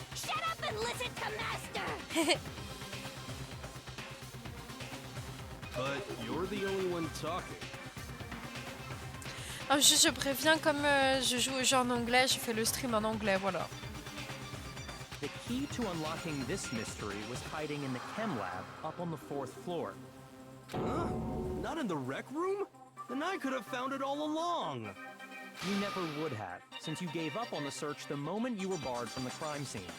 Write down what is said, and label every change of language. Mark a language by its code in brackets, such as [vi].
[en] Shut up and listen to Master! But you're the only one talking. [fr] Ah, je préviens, comme je joue au jeu en anglais, je fais le stream en anglais, voilà. [en] The key to unlocking this mystery was hiding in the chem lab up on the 4th floor. Huh? Not in the rec room? Then I could have found it all along. You never would have, since you gave up on the search the moment you were barred from the crime scene.